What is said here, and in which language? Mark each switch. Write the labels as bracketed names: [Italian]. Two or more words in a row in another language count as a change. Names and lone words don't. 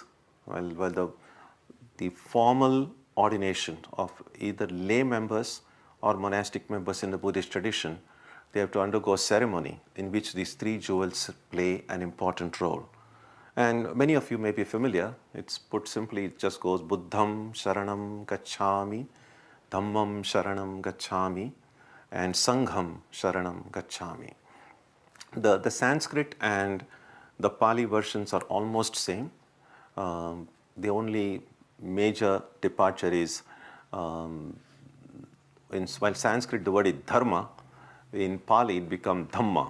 [English] While the formal ordination of either lay members or monastic members in the Buddhist tradition, they have to undergo a ceremony in which these three jewels play an important role. And many of you may be familiar. It's put simply, it just goes [Pali] Buddham Sharanam Gacchami, Dhammam Sharanam Gacchami, [English] and [Pali] Sangham Sharanam Gacchami. [English] The Sanskrit and the Pali versions are almost same. The only major departure is, while Sanskrit the word is dharma, in Pali it becomes dhamma.